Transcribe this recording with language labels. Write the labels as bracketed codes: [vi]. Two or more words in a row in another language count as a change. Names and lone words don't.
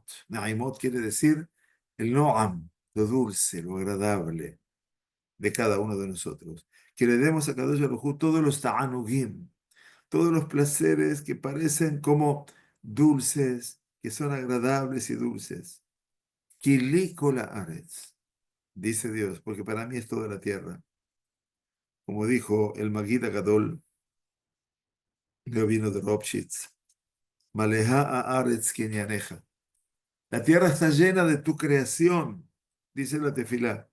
[es] Ne'imot quiere decir el Noam, lo dulce, lo agradable de cada uno de nosotros. Que le demos a [he] קדוש ברוך הוא [es] todos los ta'anugim, todos los placeres que parecen como dulces, que son agradables y dulces. [he] כי לי כל הארץ. [es] dice Dios, porque para mí es toda la tierra. Como dijo el [he] מגיד גדול, [es] rabino de Ropshitz, [he] מלאה הארץ קנינך. [es] La tierra está llena de tu creación, dice la tefilá.